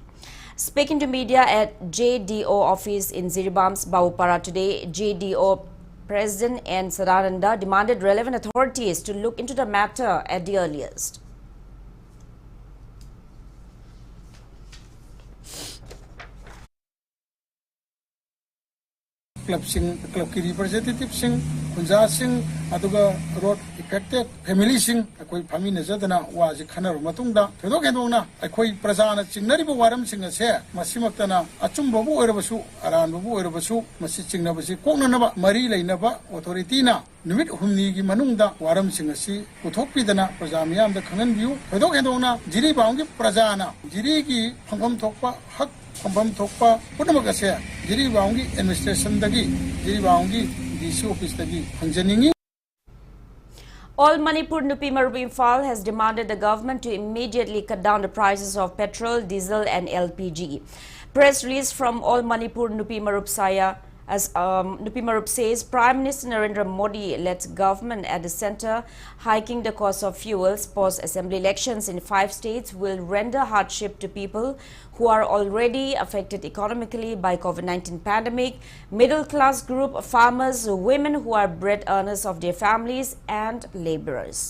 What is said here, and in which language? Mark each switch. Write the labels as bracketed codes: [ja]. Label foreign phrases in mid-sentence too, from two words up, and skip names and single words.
[en] Speaking to media at JDO office in Ziribam's Bawupara today, JDO President N. Sadananda demanded relevant authorities to look into the matter at the earliest. [mni] Club ki representative sing kunja sing aduga [en] road affected family [mni] sing akoi phami na jadana wa ji khanar matung da thodo kedong na akoi prajana chingnari bu waram sing ase masimaktana achum babu oirabasu aran babu oirabasu masi chingna basi kokna na ba mari leina ba authority na numit humni gi manung da waram sing asi uthokpi dana prajamiyam da khangan biu thodo kedong na jiri baung gi prajana jiri gi phangam thokpa hak Kompam Thokpa, Punamakase, Jiribaungi administration dagi, Jiribaungi [en] DC office [mni] dagi, Hanjaningi. [en] All Manipur Nupi Marubi Imphal has demanded the government to immediately cut down the prices of petrol, diesel and LPG. Press release from All Manipur Nupi Marub Saya As Nupi Marup says, Prime Minister Narendra Modi led government at the center, hiking the cost of fuels post-assembly elections in 5 states will render hardship to people who are already affected economically by COVID-19 pandemic, middle-class group, farmers, women who are bread earners of their families, and laborers.